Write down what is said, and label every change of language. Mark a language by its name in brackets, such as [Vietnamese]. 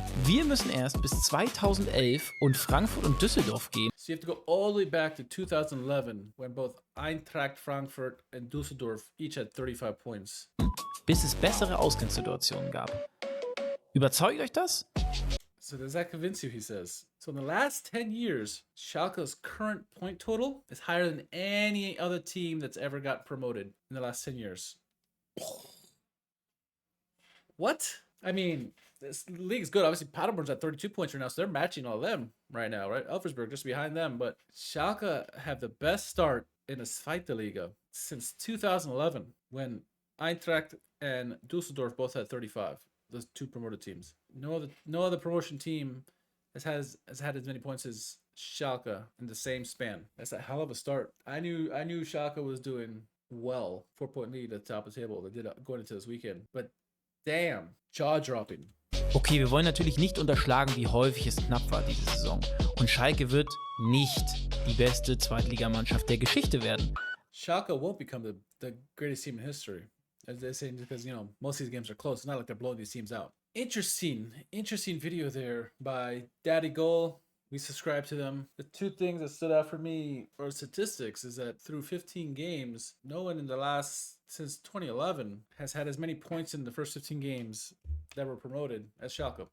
[German] Wir müssen erst bis 2011 und Frankfurt und Düsseldorf gehen. [English] So you have to go all the way back to 2011 when both Eintracht Frankfurt and Düsseldorf each had 35 points. [German] Bis es bessere Ausgangssituationen gab. Überzeugt euch das? [English] So does that convince you, he says. So in the last 10 years, Schalke's current point total is higher than any other team that's ever got promoted in the last 10 years. What? I mean, this league's good. Obviously, Paderborn's at 32 points right now, so they're matching all of them right now, right? Elversberg just behind them, but Schalke have the best start in the Zweite Liga since 2011 when Eintracht and Düsseldorf both had 35. Those two promoted teams. No other promotion team has had as many points as Schalke in the same span. That's a hell of a start. I knew Schalke was doing well. 4-point lead at the top of the table. They did going into this weekend, but damn, jaw-dropping. [German] Okay, wir wollen natürlich nicht unterschlagen, wie häufig es knapp war diese Saison. Und Schalke wird nicht die beste Zweitligamannschaft der Geschichte werden. [English] Schalke won't become the greatest team in history. As they say, because, you know, most of these games are close. It's not like they're blowing these teams out. Interesting video there by DaddyGoal. We subscribe to them. The two things that stood out for me for statistics is that through 15 games, no one in the last, since 2011, has had as many points in the first 15 games that were promoted as Schalke.